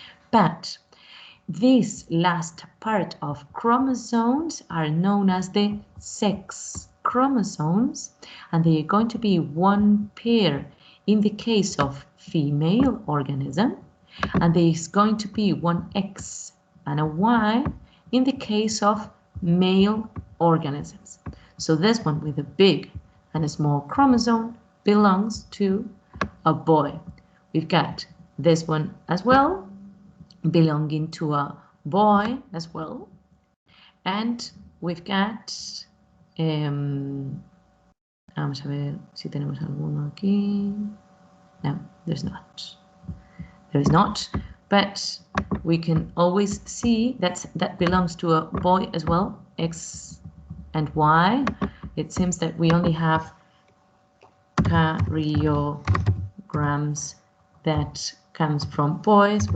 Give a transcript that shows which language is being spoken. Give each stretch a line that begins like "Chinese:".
English: But this last part of chromosomes are known as the sex chromosomes, and they are going to be one pair in the case of female organism, and there is going to be one X and a Y in the case of male organisms. So this one with a big and a small chromosome belongs to a boy. We've got this one as well, belonging to a boy as well. And we've got,
Spanish: vamos a ver si tenemos alguno aquí.
English: No, there's not. There is not, but we can always see that belongs to a boy as well, X and Y. It seems that we only have karyograms that comes from boys.